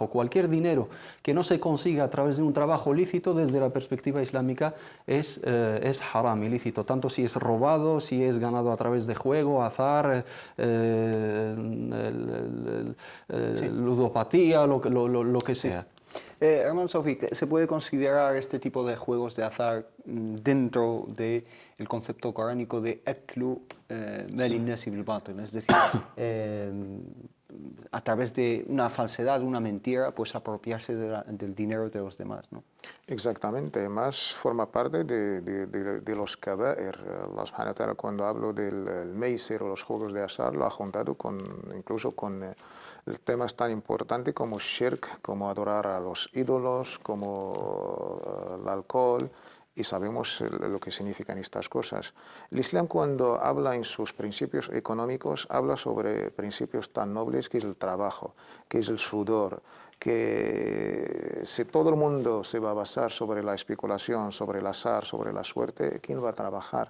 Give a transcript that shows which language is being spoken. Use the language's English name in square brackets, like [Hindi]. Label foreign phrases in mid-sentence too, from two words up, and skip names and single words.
[Spanish] Cualquier dinero que no se consiga a través de un trabajo lícito desde la perspectiva islámica es haram, ilícito, tanto si es robado, si es ganado a través de juego, azar, ludopatía, lo que sea. Hermano Sofi, ¿se puede considerar este tipo de juegos de azar dentro del concepto coránico de [Arabic] أكل مال الناس بالباطل? [Spanish] Es decir, a través de una falsedad, una mentira, pues apropiarse del dinero de los demás, ¿no? Exactamente, más forma parte de los kaba'ir. [Arabic] الله سبحانه وتعالى, [Spanish] cuando hablo del meisir o los juegos de azar, lo ha juntado incluso con temas tan importantes como shirk, como adorar a los ídolos, como el alcohol, y sabemos lo que significan estas cosas. El Islam, cuando habla en sus principios económicos, habla sobre principios tan nobles que es el trabajo, que es el sudor, que si todo el mundo se va a basar sobre la especulación, sobre el azar, sobre la suerte, ¿quién va a trabajar?